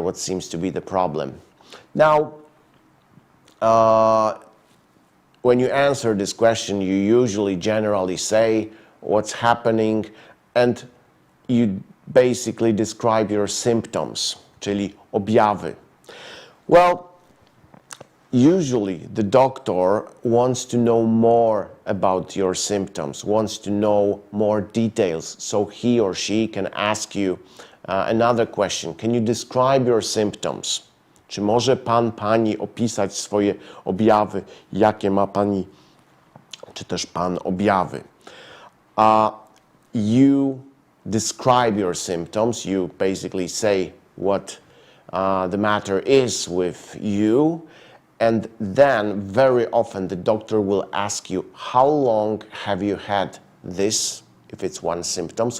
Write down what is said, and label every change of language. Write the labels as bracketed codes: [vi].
[en] What seems to be the problem? Now, when you answer this question, you usually generally say what's happening and you basically describe your symptoms, [pl] czyli objawy. [en] Well, usually the doctor wants to know more about your symptoms, wants to know more details, so he or she can ask you another question. Can you describe your symptoms? [pl] Czy może pan, pani opisać swoje objawy? Jakie ma pani, czy też pan objawy? [en] You describe your symptoms. You basically say what the matter is with you. And then very often the doctor will ask you, how long have you had this, if it's one symptom?